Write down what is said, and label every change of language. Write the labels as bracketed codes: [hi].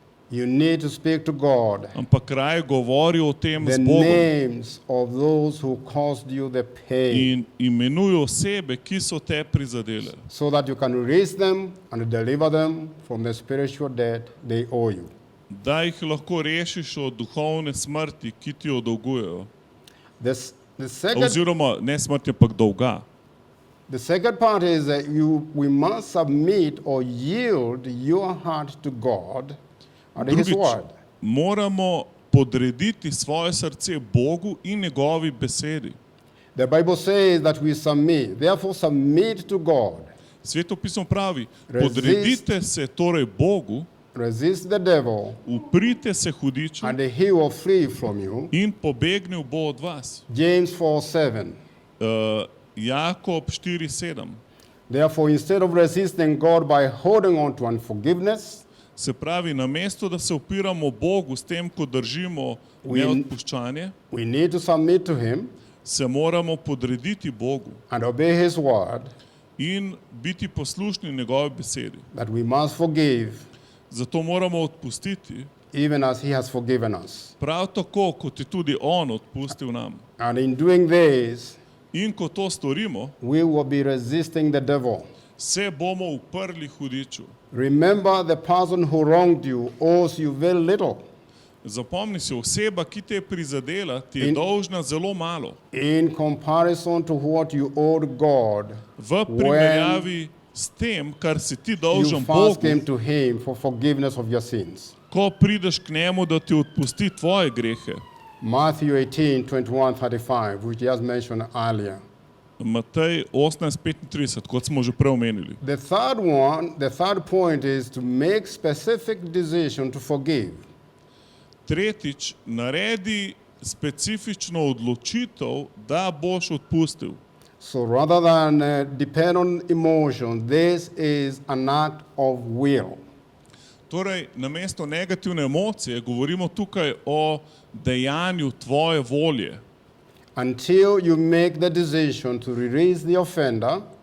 [en] you need to speak to God [sl] ampak raje govori o tem [en] the [sl] z Bogom [en] names of those who caused you the pain [sl] in imenuj osebe, ki so te prizadele, [en] so that you can release them and deliver them from the spiritual debt they owe you. [sl] da jih lahko rešiš od duhovne smrti, ki ti jo dolgujejo. [en] The second [sl] Oziroma ne smrti, ampak dolga. [en] The second part is that we must submit or yield your heart to God and His [sl] Drugič, [en] word. [sl] moramo podrediti svoje srce Bogu in njegovi besedi. [en] The Bible says that we submit. Therefore, submit to God. [sl] Sveto pismo pravi, [en] Resist. [sl] podredite se torej Bogu, [en] Resist the devil, [sl] uprite se hudiču [en] and he will flee from you. [sl] in pobegnil bo od vas. [en] James 4:7. [sl] Jakob 4:7. [en] Therefore, instead of resisting God by holding on to unforgiveness, [sl] Se pravi, namesto da se upiramo Bogu s tem, ko držimo neodpuščanje, [en] we need to submit to Him [sl] se moramo podrediti Bogu [en] and obey His word, [sl] in biti poslušni njegovi besedi. [en] that we must forgive [sl] Zato moramo odpustiti, [en] even as He has forgiven us. [sl] prav tako, kot je tudi On odpustil nam. [en] And in doing this, [sl] In ko to storimo, [en] we will be resisting the devil. [sl] se bomo uprli hudiču. [en] Remember, the person who wronged you owes you very little. [sl] Zapomni si, oseba, ki te je prizadela, ti je [en] In- [sl] dolžna zelo malo. [en] In comparison to what you owed God, [sl] V primerjavi s tem, kar si ti [en] you [sl] dolžen [en] first came [sl] Bogu, [en] to Him for forgiveness of your sins. [sl] ko prideš k njemu, da ti odpusti tvoje grehe. [en] Matthew 18:21-35, which just mentioned earlier. [sl] Matej 18:35, kot smo že prej omenili. [en] The third point is to make specific decision to forgive. [sl] Tretjič, naredi specifično odločitev, da boš odpustil. [en] So rather than depend on emotion, this is an act of will. [sl] Torej, namesto negativne emocije, govorimo tukaj o dejanju tvoje volje. [en] Until you make the decision to release the offender,